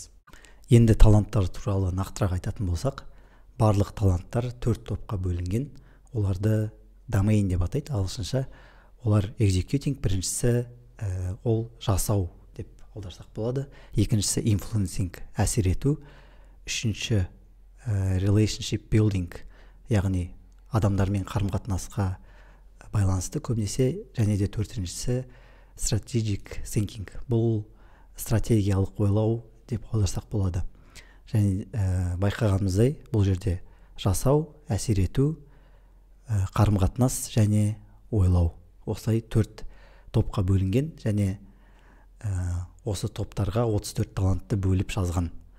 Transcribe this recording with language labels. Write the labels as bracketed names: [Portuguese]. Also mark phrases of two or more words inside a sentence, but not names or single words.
[Kazakh] Енді таланттар туралы нақтырақ айтатын болсақ, барлық таланттар 4 топқа бөлінген. Оларды domain деп атайды ағылшынша. Олар executing, біріншісі ол жасау деп аударсақ болады. Екіншісі influencing, әсер ету. Үшінші [English] relationship building, [Kazakh] яғни адамдармен қарым-қатынасқа байланысты көбінесе, және де төртіншісі [English] strategic thinking. [Kazakh] Бұл стратегиялық ойлау деп аударсақ болады. Және байқағанымыздай, бұл жерде жасау, әсер ету, қарым-қатынас және ойлау. Осылай 4 топқа бөлінген, және осы топтарға 34 талантты бөліп жазған.